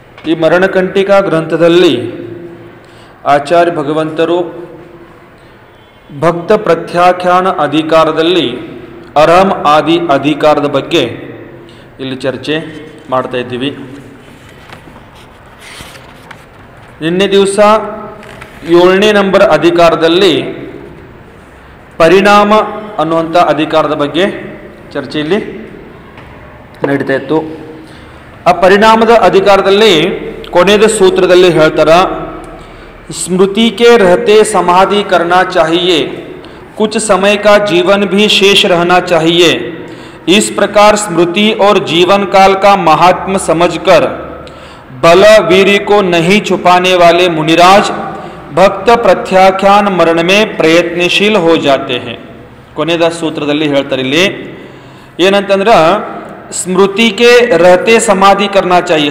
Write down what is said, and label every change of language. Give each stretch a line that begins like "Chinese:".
Kannada: ಈ ಮರಣಕಂಟಿಕಾ ಗ್ರಂಥದಲ್ಲಿ ಆಚಾರ್ಯ ಭಗವಂತರು ಭಕ್ತ ಪ್ರತ್ಯಾಖ್ಯಾನ ಅಧಿಕಾರದಲ್ಲಿ ಅರಹಂ ಆದಿ ಅಧಿಕಾರದ ಬಗ್ಗೆ ಇಲ್ಲಿ ಚರ್ಚೆ ಮಾಡ್ತಾ ಇದ್ದೀವಿ. ನಿನ್ನೆ ದಿವಸ 7ನೇ ನಂಬರ್ ಅಧಿಕಾರದಲ್ಲಿ ಪರಿಣಾಮ ಅನ್ನುವಂಥ ಅಧಿಕಾರದ ಬಗ್ಗೆ ಚರ್ಚೆಯಲ್ಲಿ ನಡೀತಾ ಇತ್ತು. ಆ ಪರಿಣಾಮದ ಅಧಿಕಾರದಲ್ಲಿ ಕೊನೆಯ ಸೂತ್ರದಲ್ಲಿ ಹೇಳ್ತಾರ,
Hindi: स्मृति के रहते समाधि करना चाहिए, कुछ समय का जीवन भी शेष रहना चाहिए. इस प्रकार स्मृति और जीवन काल का महात्म्य समझकर बल वीर्य को नहीं छुपाने वाले मुनिराज भक्त प्रत्याख्यान मरण में प्रयत्नशील हो जाते हैं.
Kannada: ಕೊನೆಯ ಸೂತ್ರದಲ್ಲಿ ಹೇಳ್ತಾರೆ ಇಲ್ಲಿ ಏನಂತಂದ್ರೆ,
Hindi: ಸ್ಮೃತಿಗೆ ರಹತೆ ಸಮಾಧಿ ಕರ್ನಾ ಚಾಹಿಯೆ.